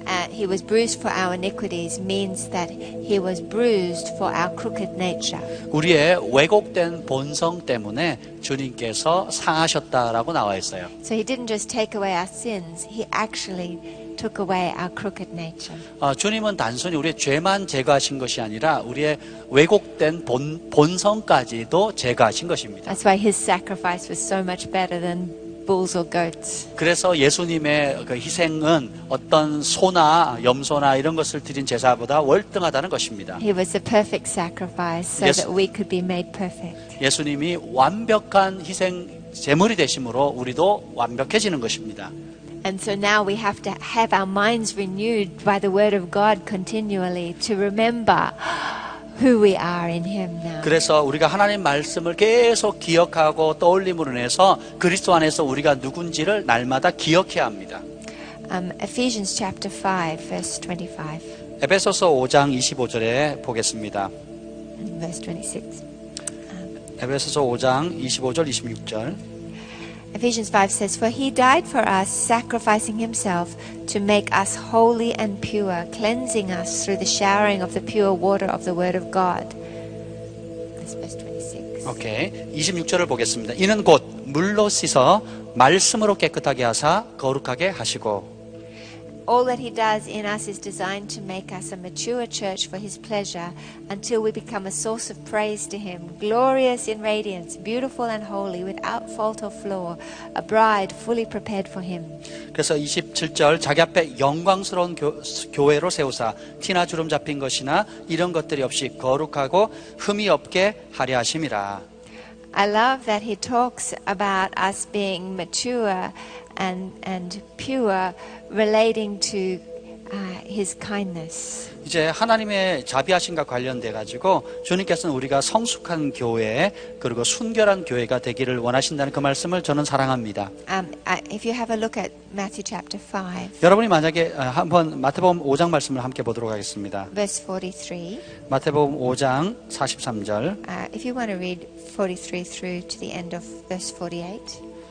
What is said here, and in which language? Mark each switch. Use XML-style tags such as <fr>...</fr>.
<en>He was bruised for our iniquities means that He was bruised for our crooked nature.</en> <ko>우리의 왜곡된 본성 때문에 주님께서 상하셨다라고 나와 있어요.</ko> <en>So He didn't just take away our sins, He actually took away our crooked nature.</en> <ko>주님은 단순히 우리의 죄만 제거하신 것이 아니라 우리의 왜곡된 본성까지도 제거하신 것입니다.</ko> <en>That's why His sacrifice was so much better than bulls or goats.</en> <ko>그래서 예수님의 그 희생은 어떤 소나 염소나 이런 것을 드린 제사보다 월등하다는 것입니다.</ko> <en>He was the perfect sacrifice so that we could be made perfect.</en> <ko>예수님이 완벽한 희생 제물이 되심으로 우리도 완벽해지는 것입니다.</ko> <en>And so now we have to have our minds renewed by the Word of God continually to remember who we are in Him now.</en> <ko>그래서 우리가 하나님 말씀을 계속 기억하고 떠올림으로 인해서 그리스도 안에서 우리가 누군지를 날마다 기억해야 합니다.</ko> <en>Ephesians chapter 5, verse 25.</en> <ko>에베소서 5장 25절에 보겠습니다.</ko> <en>Verse 26.</en> <ko>에베소서 5장 25절 26절.</ko> <en>Ephesians 5 says, For He died for us, sacrificing Himself to make us holy and pure, cleansing us through the showering of the pure water of the Word of God. That's verse 26.</en> <ko>오케이. 26절을 보겠습니다. 이는 곧 물로 씻어 말씀으로 깨끗하게 하사 거룩하게 하시고.</ko> <en>All that He does in us is designed to make us a mature church for His pleasure until we become a source of praise to Him, glorious in radiance, beautiful and holy, without fault or flaw, a bride fully prepared for Him.</en> <ko>그래서 27절 자기 앞에 영광스러운 교회로 세우사 티나 주름 잡힌 것이나 이런 것들이 없이 거룩하고 흠이 없게 하려 하심이라.</ko> <en>I love that He talks about us being mature and pure, relating to His kindness.</en> <ko>이제 하나님의 자비하심과 관련돼 가지고 주님께서는 우리가 성숙한 교회 그리고 순결한 교회가 되기를 원하신다는 그 말씀을 저는 사랑합니다.</ko> <en>If you have a look at Matthew chapter 5,</en> <ko>여러분이 만약에 한번 마태복음 5장 말씀을 함께 보도록 하겠습니다.</ko> <en>verse 43.</en> <ko>마태복음 5장 43절.</ko> <en>If you want to read 43 through to the end of verse 48.</en>